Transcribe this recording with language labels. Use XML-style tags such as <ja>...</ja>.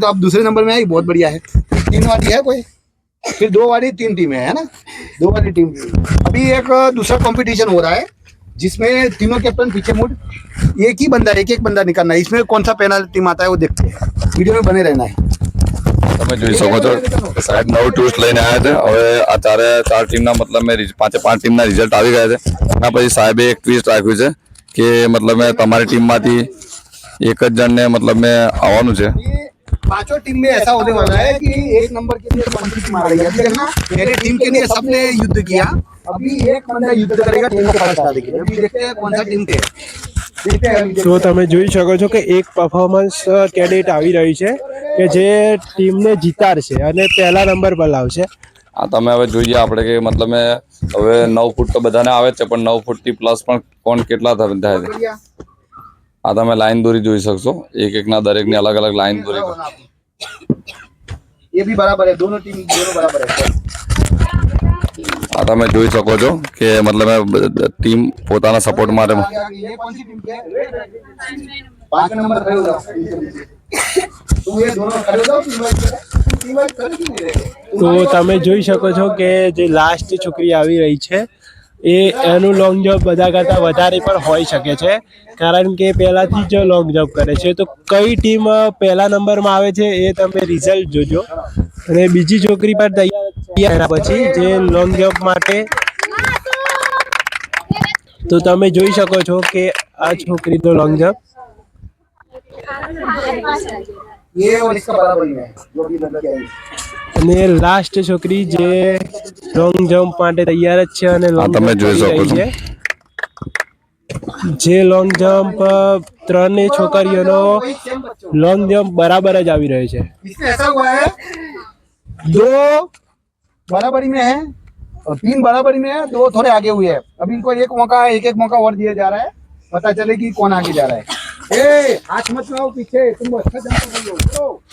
<hi>तो आप दूसरे नंबर में आई, बहुत बढ़िया है. 3 वाली है कोई, फिर 2 वाली 3 टीमें है ना, 2 वाली टीम. अभी एक दूसरा कंपटीशन हो रहा है जिसमें तीनों कैप्टन पीछे मुड़, एक एक बंदा निकालना है. इसमें कौन सा पहला टीम आता है वो देखते हैं. वीडियो में बने रहना है.</hi> <gu>તમે જોઈ શકો છો સાહેબ નવું ટ્વિસ્ટ લઈને આવ્યા છે. હવે આ 4 ટીમના મતલબ 5 ટીમના રિઝલ્ટ આવી ગયા છે. એના પછી સાહેબે એક ટ્વિસ્ટ રાખ્યું છે કે મતલબ તમારી ટીમમાંથી એક જ જણને મતલબ આવવાનું છે.</gu> <hi>पांचों टीम में ऐसा होने वाला है कि 1 नंबर के लिए कंपटीशन आ रही है. अभी देखना, पहले टीम के लिए सबने युद्ध किया, अभी एक बंदा युद्ध करेगा टीम को फर्स्ट आने के लिए. अभी देखते हैं कौन सा टीम के.</hi> <gu>તો તમે જોઈ શકો છો કે એક પરફોર્મન્સ કેડેટ આવી રહી છે કે જે ટીમને જીતાડશે અને પહેલા નંબર પર લાવશે આ તમે હવે જોઈએ આપણે કે મતલબ હવે 9 ફૂટ તો બધાને આવે જ છે, પણ 9 ફૂટથી પ્લસ પણ કોણ કેટલા થાય છે આ તમે લાઈન દોરી જોઈ શકશો, એક એકના દરેકની અલગ અલગ લાઈન દોરી.</gu> <hi>ये भी बराबर है, दोनों टीम दोनों बराबर है.</hi> <gu>આ તમે જોઈ શકો છો કે મતલબ ટીમ પોતાના સપોર્ટ માટે</gu> <hi>ये कौन सी टीम है? 5 नंबर खड़े हो जाओ. तुम ये दोनों खड़े हो जाओ, टीम वाइज कर क्यों नहीं रहे?</hi> <gu>તો તમે જોઈ શકો છો કે જે લાસ્ટ છોકરી આવી રહી છે એનું લોંગ જમ્પ બધા કરતાં વધારે પણ હોઈ શકે છે, કારણ કે પહેલાંથી જ લોંગ જમ્પ કરે છે. તો કઈ ટીમ પહેલા નંબરમાં આવે છે એ તમે રિઝલ્ટ જોજો. અને બીજી છોકરી પણ તૈયાર એના પછી જે લોંગ જમ્પ માટે. તો તમે જોઈ શકો છો કે આ છોકરીનો લોંગ જમ્પ</gu> <hi>ये और इसका बराबर ही है जो भी लड़के आई.</hi> <gu>અને લાસ્ટ છોકરી જે લોંગ જમ્પ માટે તૈયાર જ છે અને લોંગ તમે જોઈ શકો છો. જે લોંગ જમ્પ ત્રણેય છોકરીઓનો લોંગ જમ્પ બરાબર જ આવી રહ્યો છે.</gu> <hi>इसमें ऐसा हुआ है 2 बराबरी में है और 3 बराबरी में है, 2 थोड़े आगे हुए हैं. अभी इनको एक एक मौका और दिया जा रहा है, पता चले कि कौन आगे जा रहा है. ए हाथ मत लगाओ पीछे, तुम अच्छा जंप कर लो.</hi>